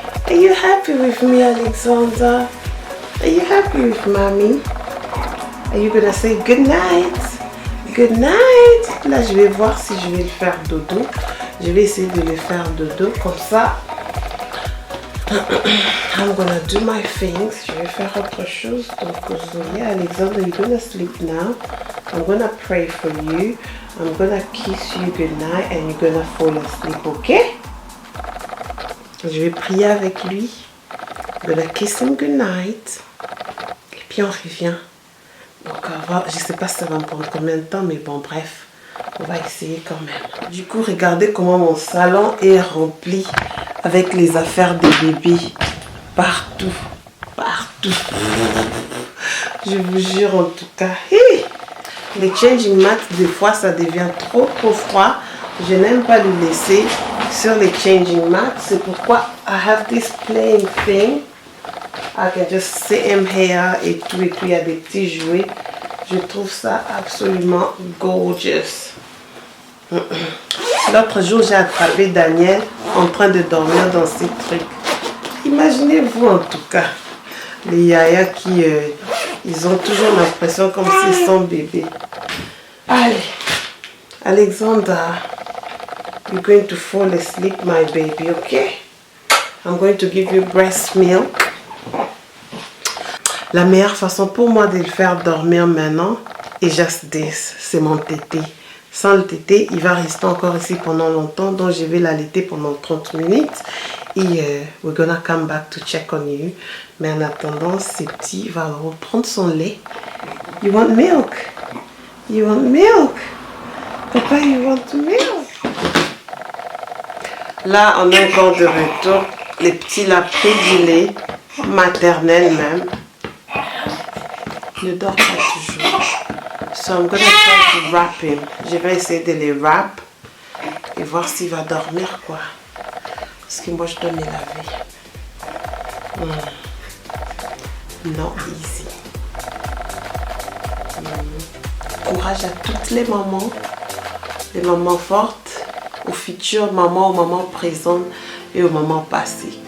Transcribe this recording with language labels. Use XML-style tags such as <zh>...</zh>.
<en>Are you happy with me, Alexandra? Are you happy with mommy? Are you gonna say good night? Good night.</en> <fr>Là, je vais voir si je vais le faire dodo. Je vais essayer de le faire dodo comme ça.</fr> <en>I'm gonna do my things.</en> <fr>Je vais faire autre chose.</fr> <en>Donc, yeah, Alexander, you're gonna sleep now. I'm gonna pray for you. I'm gonna kiss you good night and you're gonna fall asleep, ok?</en> <fr>Je vais prier avec lui.</fr> <en>I'm gonna kiss him good night.</en> <fr>Et puis on revient. Donc, je sais pas si ça va me prendre combien de temps, mais bon, bref. On va essayer quand même. Du coup, regardez comment mon salon est rempli avec les affaires des bébés. Partout. Partout. Je vous jure en tout cas. Hey! Les changing mats, des fois, ça devient trop froid. Je n'aime pas le laisser sur les changing mats. C'est pourquoi</fr> <en>I have this playing thing. I can just sit him here</en> <fr>et tout. Et puis, il y a des petits jouets. Je trouve ça absolument gorgeous. L'autre jour, j'ai attrapé Daniel en train de dormir dans ces trucs. Imaginez-vous en tout cas. Les yaya qui... ils ont toujours l'impression comme s'ils sont bébés. Allez. Alexandra.</fr> <en>You're going to fall asleep, my baby, okay? I'm going to give you breast milk.</en> <fr>La meilleure façon pour moi de le faire dormir maintenant est</fr> <en>just this.</en> <fr>C'est mon tété. Sans le tété, il va rester encore ici pendant longtemps. Donc, je vais l'allaiter pendant 30 minutes.</fr> <en>Et we're gonna come back to check on you.</en> <fr>Mais en attendant, ce petit va reprendre son lait.</fr> <en>You want milk? You want milk? Papa, you want milk?</en> <fr>Là, on est encore de retour. Les petits l'ont pris du lait, maternel même. Ne dort pas toujours.</fr> <en>So I'm gonna try to wrap him.</en> <fr>Je vais essayer de les wrap et voir s'il va dormir quoi. Parce que moi je dois me laver. Non, easy. Courage à toutes les mamans fortes, aux futures mamans, aux mamans présentes et aux mamans passées.</fr>